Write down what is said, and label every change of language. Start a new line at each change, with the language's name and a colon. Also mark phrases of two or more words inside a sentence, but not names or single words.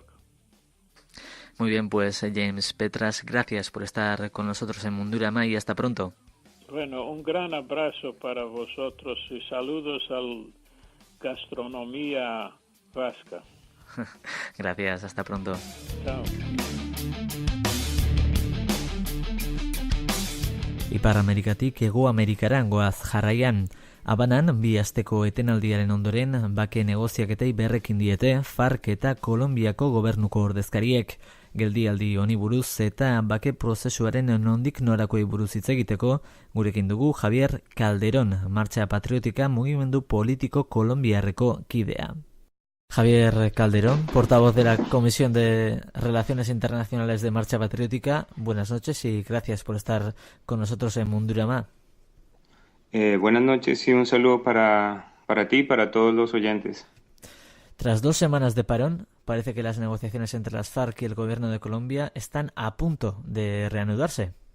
Spanish: Muy bien, pues James Petras, gracias por estar con nosotros en Mundurama y hasta pronto. Bueno, un gran abrazo para vosotros y saludos a la gastronomía vasca. Gracias, hasta pronto. Chao.
Basque: Ipar Amerikatik Hego Amerikara goaz jarraian. Habanan, bi asteko etenaldiaren ondoren, bake negoziaketei berrekin diete FARC eta Kolonbiako gobernuko ordezkariek. Geldialdi honi buruz eta bake prozesuaren nondik norakoei buruz hitz egiteko, gurekin dugu Javier Calderón, Martxa Patriotika mugimendu politiko kolonbiarreko kidea.
Spanish: Javier Calderón, portavoz de la Comisión de Relaciones Internacionales de Marcha Patriótica. Buenas noches y gracias por estar con nosotros en Mundurama. Buenas noches y un saludo para ti y para todos los oyentes. Tras 2 semanas de parón, parece que las negociaciones entre las FARC y el gobierno de Colombia están a punto de reanudarse.